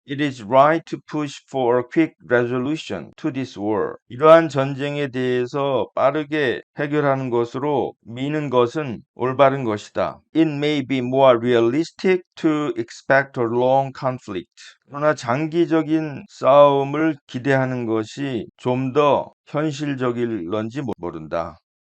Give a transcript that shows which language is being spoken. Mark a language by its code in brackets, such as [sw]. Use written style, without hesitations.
[en] It is right to push for a quick resolution to this war. [ko] 이러한 전쟁에 대해서 빠르게 해결하는 것으로 미는 것은 올바른 것이다. [en] It may be more realistic to expect a long conflict. [ko] 그러나 장기적인 싸움을 기대하는 것이 좀 더 현실적일런지 모른다.